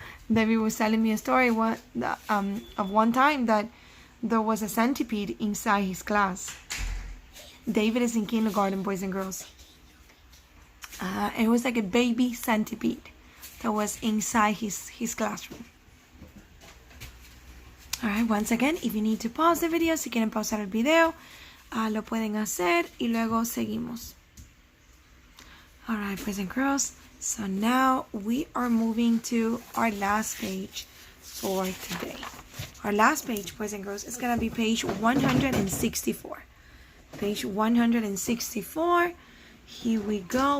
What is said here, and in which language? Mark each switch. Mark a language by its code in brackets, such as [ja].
[en] David was telling me a story of one time that there was a centipede inside his class. David is in kindergarten, boys and girls. It was like a baby centipede that was inside his classroom. Alright, once again, if you need to pause the video, [es] si quieren pausar el video, lo pueden hacer y luego seguimos. [en] Alright, boys and girls, so now we are moving to our last page for today. Our last page, boys and girls, is going to be page 164. Page 164. Here we go.